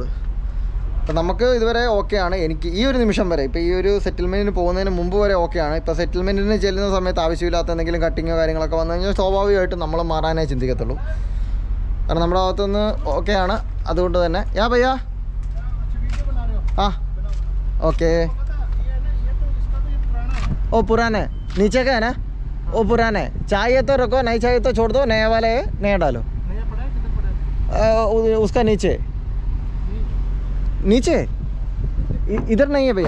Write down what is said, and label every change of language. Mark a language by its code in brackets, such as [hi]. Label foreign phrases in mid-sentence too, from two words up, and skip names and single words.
[ml] അപ്പം നമുക്ക് ഇതുവരെ ഓക്കെയാണ്. എനിക്ക് ഈ ഒരു നിമിഷം വരെ, ഇപ്പോൾ ഈ ഒരു സെറ്റിൽമെൻറ്റിന് പോകുന്നതിന് മുമ്പ് വരെ ഓക്കെയാണ്. ഇപ്പോൾ സെറ്റിൽമെൻറ്റിന് ചെല്ലുന്ന സമയത്ത് ആവശ്യമില്ലാത്ത എന്തെങ്കിലും കട്ടിങ്ങോ കാര്യങ്ങളൊക്കെ വന്നു കഴിഞ്ഞാൽ സ്വാഭാവികമായിട്ടും നമ്മൾ മാറാനേ ചിന്തിക്കത്തുള്ളൂ. കാരണം നമ്മുടെ ഭാഗത്തുനിന്ന് ഓക്കെയാണ്. അതുകൊണ്ട് തന്നെ ഭയ്യാ [hi] ओके ओ पुराना है, नीचे का है ना, वो पुराना है. चाहिए तो रखो, नहीं चाहिए तो छोड़ दो. नया वाला है, नया डालो. उसका नीचे इधर नहीं है भैया.